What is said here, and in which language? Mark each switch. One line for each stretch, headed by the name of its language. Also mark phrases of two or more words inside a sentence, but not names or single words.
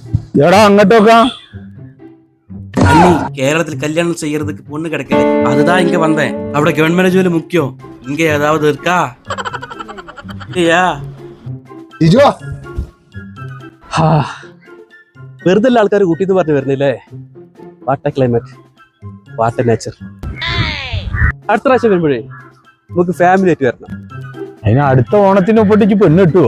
Malayalam: എടാ അങ്ങോട്ടോക്കാ.
Tamil: அண்ணி கேரளத்தில் கல்யாணம் செய்யறதுக்கு பொண்ணு கிடைக்கல, அதுதான் இங்க வந்தேன்.
Malayalam: അവിടെ ഗവൺമെന്റ് ജോലി മുഖ്യോ,
Tamil: இங்க ஏதாவது இருக்கா? இல்லையா?
Malayalam: ജിജോ വെറുതെ ആൾക്കാർ കൂട്ടിന്ന് പറഞ്ഞു വരുന്നില്ലേ?
English: what a climate, what a nature.
Malayalam: അടുത്ത പ്രാവശ്യം വരുമ്പോഴേ നമുക്ക് ഫാമിലി ആയിട്ട് വരണം. അതിന് അടുത്ത ഓണത്തിന് ഒപ്പട്ടിക്ക് പെണ്ണ് കിട്ടുവോ?